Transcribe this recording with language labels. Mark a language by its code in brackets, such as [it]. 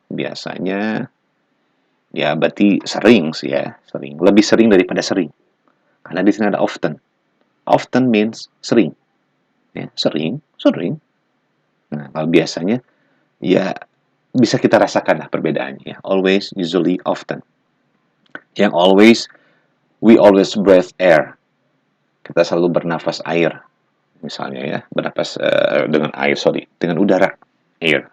[id] Biasanya, ya berarti sering sih ya. Sering. Lebih sering daripada sering. Karena di sini ada often. [en] Often means [id] sering. Ya, sering. Nah, kalau biasanya, ya bisa kita rasakan lah perbedaannya. [en] Ya. Always, usually, often. [id] Yang [en] always, we always breathe air. [id] Kita selalu bernafas air. Misalnya ya, bernafas dengan udara, air.